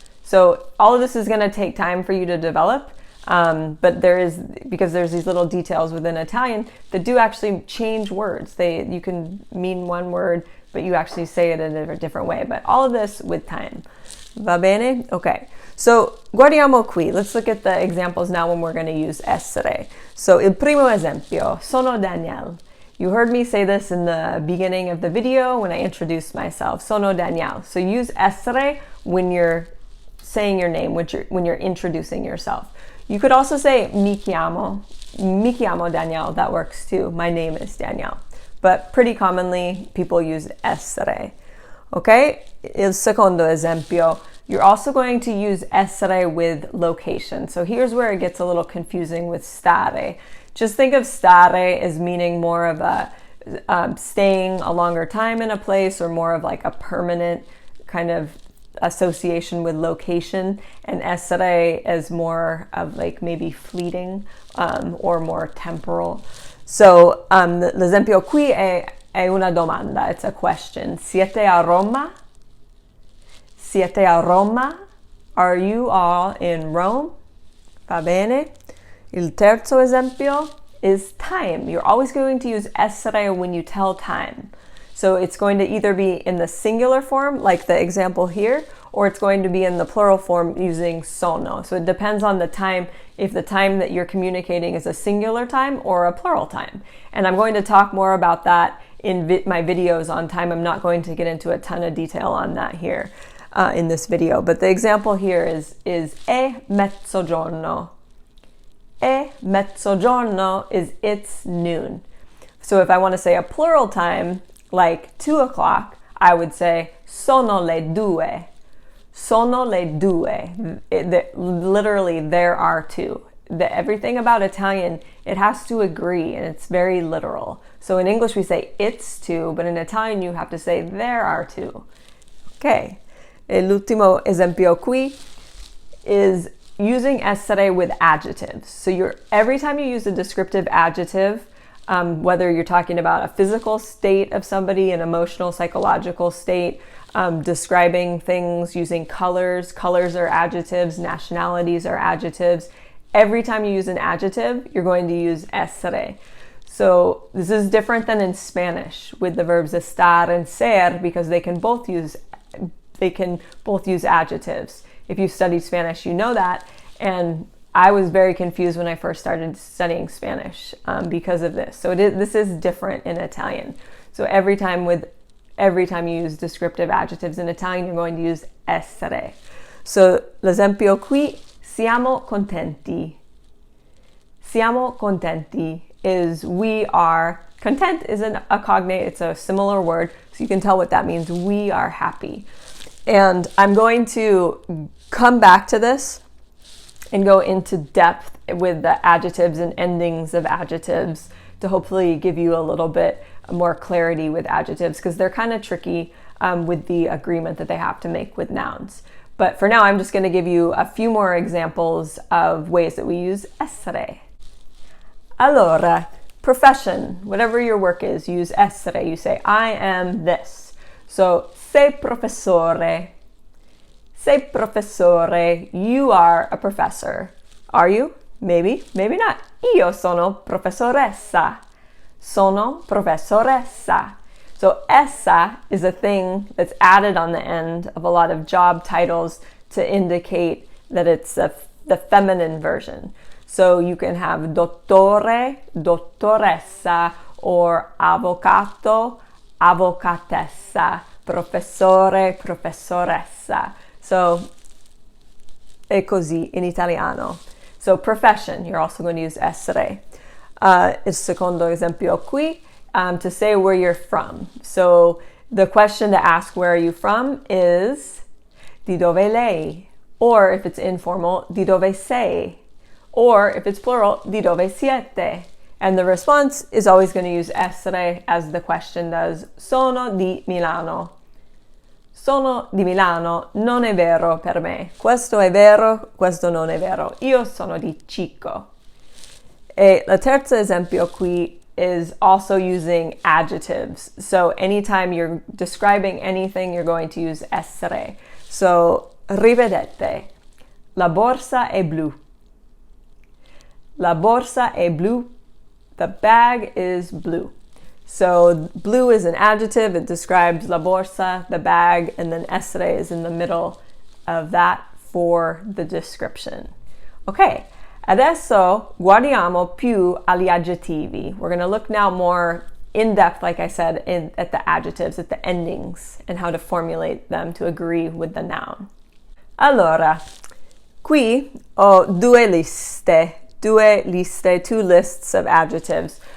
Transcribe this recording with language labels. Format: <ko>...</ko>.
<en>So all of this is going to take time for you to develop. But because there's these little details within Italian that do actually change words. You can mean one word, but you actually say it in a different way. But all of this with time.</en> <it>Va bene?</it> <en>Okay. So,</en> <it>guardiamo qui.</it> <en>Let's look at the examples now when we're going to use essere.</en> <it>So, il primo esempio, sono Daniel.</it> <en>You heard me say this in the beginning of the video when I introduced myself.</en> <it>Sono Daniel.</it> <en>So, use essere when you're saying your name, when you're introducing yourself. You could also say</en> <it>mi chiamo Daniel.</it> <en>That works too. My name is Daniel. But pretty commonly, people use essere. Okay?</en> <it>Il secondo esempio.</it> <en>You're also going to use essere with location. So here's where it gets a little confusing with stare. Just think of stare as meaning more of a staying a longer time in a place, or more of like a permanent kind of association with location, and essere as more of like maybe fleeting or more temporal.</en> <it>So l'esempio qui è una domanda,</it> <en>it's a question.</en> <it>Siete a Roma? Siete a Roma?</it> <en>Are you all in Rome?</en> <it>Va bene. Il terzo esempio</it> <en>is time. You're always going to use essere when you tell time. So it's going to either be in the singular form, like the example here, or it's going to be in the plural form using sono. So it depends on the time, if the time that you're communicating is a singular time or a plural time. And I'm going to talk more about that in my videos on time. I'm not going to get into a ton of detail on that here in this video. But the example here is</en> <it>è mezzogiorno. È mezzogiorno</it> <en>is it's noon. So if I want to say a plural time, like 2 o'clock, I would say</en> <it>sono le due. Sono le due.</it> <en>Literally, there are two. Everything about Italian, it has to agree, and it's very literal. So in English, we say it's two, but in Italian, you have to say there are two. Okay.</en> <it>E l'ultimo esempio qui</it> <en>is using essere with adjectives. So every time you use a descriptive adjective, whether you're talking about a physical state of somebody, an emotional, psychological state, describing things using colors. Colors are adjectives, nationalities are adjectives. Every time you use an adjective, you're going to use essere. So this is different than in Spanish with the verbs estar and ser, because they can both use adjectives. If you studied Spanish, you know that. And I was very confused when I first started studying Spanish because of this. So this is different in Italian. So every time you use descriptive adjectives in Italian, you're going to use essere.</en> <it>So l'esempio qui, siamo contenti. Siamo contenti</it> <en>is we are. Content is a cognate. It's a similar word, so you can tell what that means. We are happy. And I'm going to come back to this and go into depth with the adjectives and endings of adjectives to hopefully give you a little bit more clarity with adjectives, because they're kind of tricky with the agreement that they have to make with nouns. But for now, I'm just going to give you a few more examples of ways that we use essere. Allora, profession, whatever your work is, use essere. You say, I am this. So,</en> <it>sei professore. Sei professore.</it> <en>You are a professor. Are you? Maybe, maybe not.</en> <it>Io sono professoressa. Sono professoressa.</it> <en>So essa is a thing that's added on the end of a lot of job titles to indicate that it's the feminine version. So you can have dottore, dottoressa, or avvocato, avvocatessa, professore, professoressa.</en> <it>So è così in italiano.</it> <en>So profession, you're also going to use essere.</en> <it>Il secondo esempio qui,</it> <en>to say where you're from. So the question to ask where are you from is</en> <it>di dove lei?</it> <en>Or if it's informal,</en> <it>di dove sei?</it> <en>Or if it's plural,</en> <it>di dove siete?</it> <en>And the response is always going to use essere as the question does.</en> <it>Sono di Milano. Sono di Milano, non è vero per me. Questo è vero, questo non è vero. Io sono di Chico. E la terza esempio qui</it> <en>is also using adjectives. So anytime you're describing anything, you're going to use essere.</en> <it>So, rivedete. La borsa è blu. La borsa è blu.</it> <en>The bag is blue. So blue is an adjective. It describes la borsa, the bag, and then essere is in the middle of that for the description.</en> <it>Okay, adesso guardiamo più agli aggettivi.</it> <en>We're going to look now more in depth, like I said, at the adjectives, at the endings, and how to formulate them to agree with the noun.</en> <it>Allora, qui ho due liste,</it> <en>two lists of adjectives.</en>